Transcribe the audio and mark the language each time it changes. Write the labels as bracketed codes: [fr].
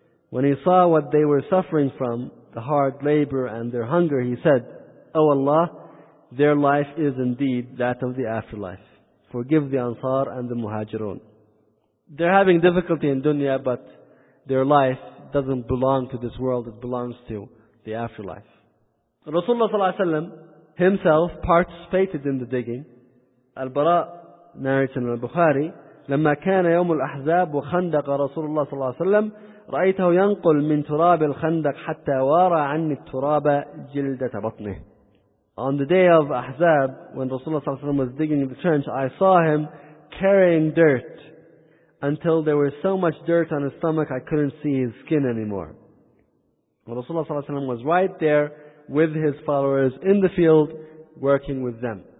[en] When he saw what they were suffering from, the hard labor and their hunger, he said, O Allah, their life is indeed that of the afterlife. Forgive the Ansar and the Muhajirun. They're having difficulty in dunya, but their life doesn't belong to this world, it belongs to the afterlife. Rasulullah himself participated in the digging. Al-Bara narrates in Al-Bukhari, [ar] لَمَّا كَانَ يَوْمُ الْأَحْزَابُ وَخَنْدَقَ رَسُولُ اللَّهِ صَلَى اللَّهِ وَسَلَّمْ رَأَيْتَهُ يَنْقُلْ مِنْ تُرَابِ الْخَنْدَقِ حَتَّى وَارَ عَنِّي التُرَابَ جِلْدَةَ بَطْنِهِ. [en] On the day of Ahzab, when Rasulullah was digging the trench, I saw him carrying dirt until there was so much dirt on his stomach I couldn't see his skin anymore. Rasulullah was right there with his followers in the field working with them.